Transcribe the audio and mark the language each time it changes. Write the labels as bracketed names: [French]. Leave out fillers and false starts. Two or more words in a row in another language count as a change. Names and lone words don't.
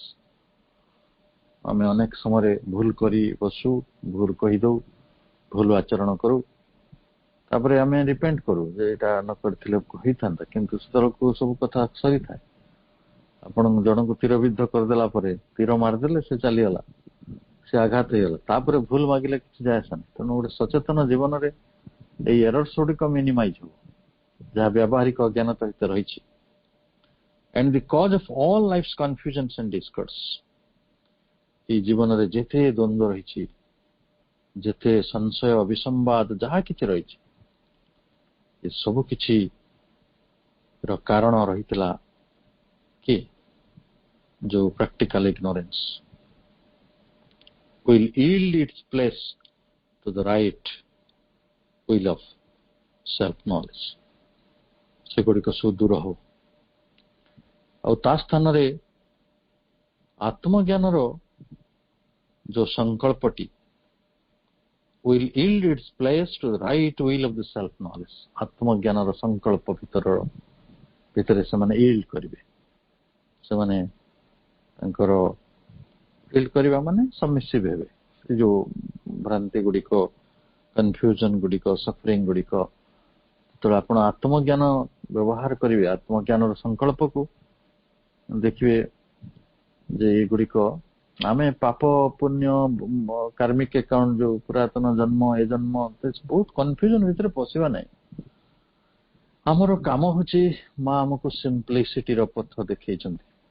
[Odia] ଆମେ ଅନେକ ସମୟରେ ଭୁଲ କରି ବସୁ, ଭୁଲ କହିଦଉ, ଭୁଲ ଆଚରଣ କରୁ, ତାପରେ ଆମେ ରିପେଣ୍ଟ କରୁ ଯେ ଏଇଟା ନ କରିଥିଲେ ହେଇଥାନ୍ତା, କିନ୍ତୁ ସେତେବେଳକୁ ସବୁ କଥା ସରିଥାଏ। ଆପଣ ଜଣଙ୍କୁ ତୀରବିଦ୍ଧ କରିଦେଲା ପରେ, ତୀର ମାରିଦେଲେ, ସେ ଚାଲିଗଲା, ସେ ଆଘାତ ହେଇଗଲା, ତାପରେ ଭୁଲ ମାଗିଲେ କିଛି ଯାଏ ଆସେନି। ତେଣୁ ଗୋଟେ ସଚେତନ ଜୀବନରେ ଏଇ ଏରର୍ସ ଗୁଡିକ ମିନିମାଇଜ ହବ, ଯାହା ବ୍ୟବହାରିକ ଅଜ୍ଞାନତା ଭିତରେ ରହିଛି। [English] And the cause of all life's confusions and discords, [Odia] ଏଇ ଜୀବନରେ ଯେତେ ଦ୍ୱନ୍ଦ୍ୱ ରହିଛି, ଯେତେ ସଂଶୟ, ଅବିସମ୍ବାଦ, ଯାହା କିଛି ରହିଛି, ଏ ସବୁ କିଛି ର କାରଣ ରହିଥିଲା କି ଯୋଉ [English] practical ignorance will yield its place to the right will of self knowledge [Odia] ସେଗୁଡ଼ିକ ସବୁ ଦୂର ହଉ ଆଉ ତା ସ୍ଥାନରେ ଆତ୍ମଜ୍ଞାନର ଯୋଉ ସଂକଳ୍ପଟି [English] will yield its place to the right will of the self knowledge [Odia] ଆତ୍ମଜ୍ଞାନର ସଂକଳ୍ପ ଭିତରେ ସେମାନେ yield କରିବେ ସେମାନେ ତାଙ୍କର yield କରିବା ମାନେ ସବମିସିଭ ହେବେ ଏ ଯୋଉ ଭ୍ରାନ୍ତି ଗୁଡ଼ିକ କନଫ୍ୟୁଜନ ଗୁଡ଼ିକ ସଫରିଂ ଗୁଡ଼ିକ ଯେତେବେଳେ ଆପଣ ଆତ୍ମଜ୍ଞାନ ବ୍ୟବହାର କରିବେ ଆତ୍ମଜ୍ଞାନର ସଂକଳ୍ପକୁ ଦେଖିବେ ଯେ ଏଗୁଡ଼ିକ ଆମେ ପାପ ପୁଣ୍ୟ [English] karmic account [Odia] ଯୋଉ ପୁରାତନ ଜନ୍ମ ଏ ଜନ୍ମ ବହୁତ କନଫ୍ୟୁଜନ ଭିତରେ ପଶିବା ନାହିଁ ଆମର କାମ ହଉଛି ମା ଆମକୁ ସିମ୍ପ୍ଲିସିଟିର ପଥ ଦେଖେଇଛନ୍ତି